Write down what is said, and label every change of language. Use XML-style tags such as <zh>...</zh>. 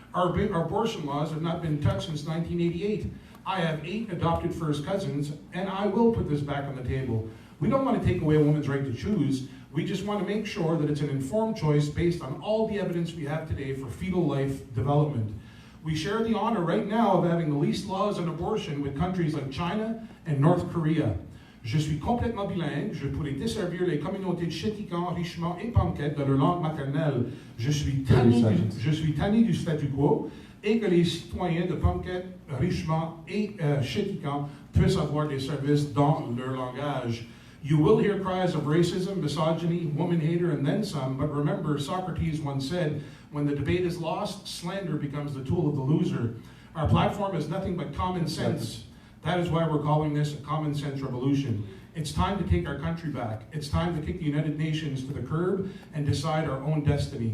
<en>Our abortion laws have not been touched since 1988. I have 8 adopted first cousins, and I will put this back on the table. We don't want to take away a woman's right to choose. We just want to make sure that it's an informed choice based on all the evidence we have today for fetal life development. We share the honor right now of having the least laws on abortion with countries like China and North Korea.</en> <fr>Je suis complètement bilingue. Je pourrais desservir les communautés de Chéticans, Richemont et Panquette de leur langue maternelle. Je suis tanné du statu quo et que les citoyens de Panquette, Richemont et Chéticans puissent avoir des services dans leur langage.</fr> <en>You will hear cries of racism, misogyny, woman-hater, and then some, but remember, Socrates once said, when the debate is lost, slander becomes the tool of the loser. Our platform is nothing but common sense. That is why we're calling this a common sense revolution. It's time to take our country back. It's time to kick the United Nations to the curb and decide our own destiny.</en>